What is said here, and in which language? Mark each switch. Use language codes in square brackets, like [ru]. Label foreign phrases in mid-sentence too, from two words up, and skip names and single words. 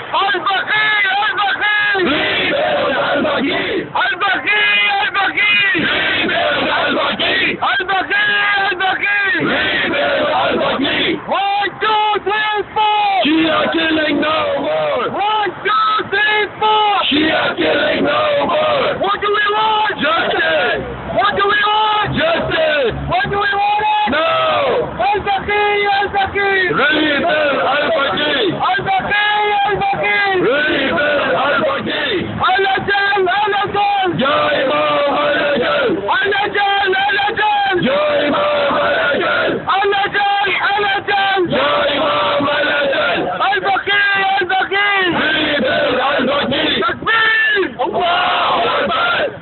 [ar] البقيء البقيء البقيء البقيء البقيء البقيء البقيء البقيء. [en] 1, 2, 3, 4. Shia killing no more. 1, 2, 3, 4. Shia killing no more. What do we want? Justice. What do we want? Justice. What do we want? No. Al-Baqee, Al-Baqee. Rebuild Al-Baqee. Al-Baqee, Al-Baqee. Rebuild Al-Baqee. [ar] العجل، العجل. يا إمام العجل. العجل، العجل. يا إمام العجل. العجل، العجل. يا إمام العجل. [en] Al-Baqee, Al-Baqee. Rebuild Al-Baqee. [ar] تكبير. الله أكبر.